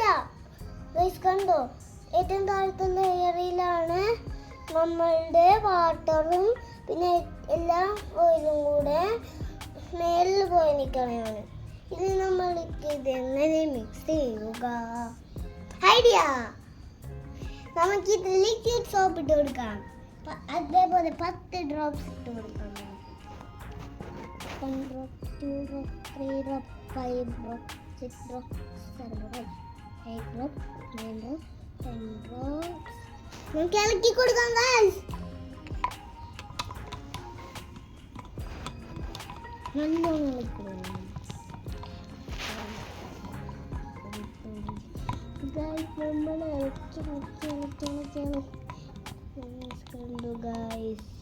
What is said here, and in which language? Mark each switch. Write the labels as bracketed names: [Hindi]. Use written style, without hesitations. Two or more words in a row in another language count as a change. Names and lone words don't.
[Malayalam] ഗൈസ് കണ്ടോ, ഏറ്റവും താഴത്തെ ലെയറിലാണ് നമ്മളുടെ വാട്ടറും പിന്നെ എല്ലാ ഓയിലും കൂടെ മേലിൽ പോയി നിൽക്കണതാണ്. ഇത് നമ്മൾക്ക് ഇതെങ്ങനെ മിക്സ് ചെയ്യുക? ഐഡിയ, നമുക്കിത് [English] liquid soap [Malayalam] ഇട്ട് കൊടുക്കാം. അതേപോലെ 10 ഡ്രോപ്സ് ഇട്ട് കൊടുക്കാം. [English] 1 drop, 2 drop, 3 drop, 5 drop, 6 drop, 7 drop, 8 drop, 9 drop, 10 drops. [Malayalam] നമുക്ക് ഇളക്കി കൊടുക്കാം ഗൈസ്. നല്ലോണം ഇളക്കണം ഗൈസ്. നമ്മൾ ഇളക്കി കണ്ടു ഗൈസ്.